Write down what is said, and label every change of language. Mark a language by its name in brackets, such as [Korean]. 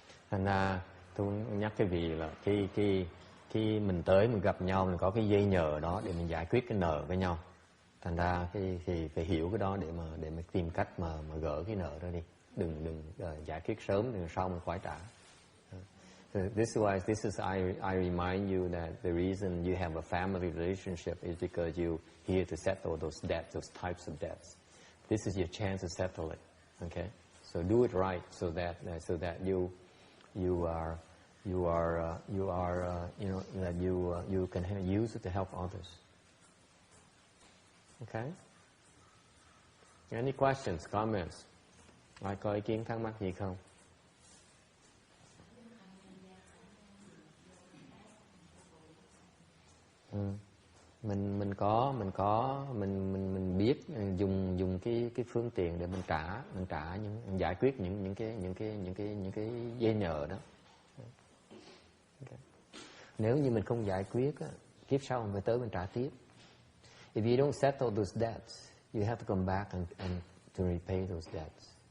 [Vietnamese] Thành ra tôi nhắc cái vị là khi mình tới mình gặp nhau, mình có cái dây nhờ đó để mình giải quyết cái nợ với nhau. Thành ra thì phải hiểu cái đó để mà tìm cách mà gỡ cái nợ đó đi. Đừng giải quyết sớm, đừng sau mình phải trả. [English] So this is I remind you that the reason you have a family relationship is because you're here to settle those debts, those types of debts. This is your chance to settle it. Okay, so do it right so that you can use it to help others. Okay. Any questions, comments? [Vietnamese] Ai có ý kiến thắc mắc gì không? Mình biết dùng cái phương tiện để mình trả mình giải quyết những cái dây nhờ đó. Okay. Nếu như mình không giải quyết á, kiếp sau mình phải tới mình trả tiếp. [English] If you don't settle those debts, you have to come back and to repay those debts.